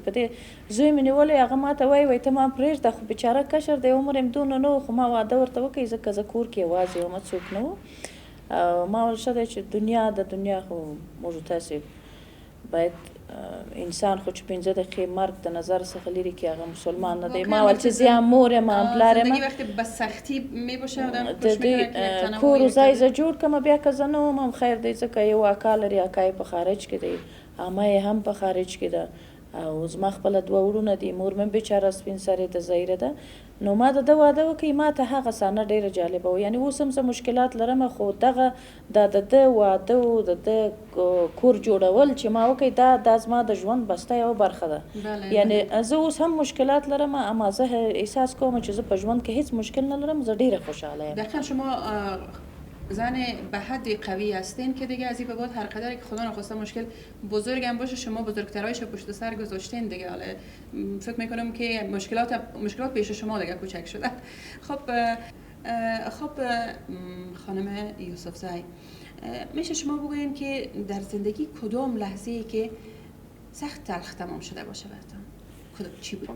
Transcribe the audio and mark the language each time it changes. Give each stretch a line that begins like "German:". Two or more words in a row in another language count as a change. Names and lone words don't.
Pashto: په دې زوی مې نیولی، هغه ما ته وایي ته ما پرېږده، خو بیچاره کشر دی، عمر یې دونه نه و، خو ما واده ورته وکړی ځکه زه کور کې یوازې وم، څوک نه و. ما ویل ښه دی چې دنیا خو موږ تاسې باید انسان خو چې 15 دقیقې مرګ د نظر څخه لرې کړي، هغه مسلمان نه دی. ما ویل چې زه هم مور یم هم پلار یم،
Persian: زندگی وقتی به سختی میباشه آدم
Pashto: د دې کور و ځای زه جوړ کړم. بیا که زه نه وم هم خیر دی، ځکه یو اکا لري، اکا یې په خارج کې دی، عمه یې هم په خارج کې ده، او زما خپله 2 وروڼه دي، مور مې بیچاره سپین سرې د ظاهره ده. نو ما د ده واده وکړي. ما ته هغه صحنه ډېره جالبه وه. یعنې اوس هم زه مشکلات لرم، خو دغه د ده واده و د ده کور جوړول چې ما وکړي دا زما د ژوند بسته یوه برخه ده. یعنې زه اوس هم مشکلات لرم، اما زه احساس کوم چې زه په ژوند کې هیڅ مشکل نه لرم، زه ډېره خوشحاله یم.
Persian: دقیقا شما زن به حد قوی هستین که دیگه از این به بعد هر قدر که خدا نخواسته مشکل بزرگ هم باشه شما بزرگترایش پشت سر گذاشتین دیگه. حالا فکر میکنم که مشکلات پیش شما دیگه کوچک شده. خب خانم یوسفزای، میشه شما بگوین که در زندگی کدام لحظه‌ای که سخت تلخ تمام شده باشه براتون چی بود؟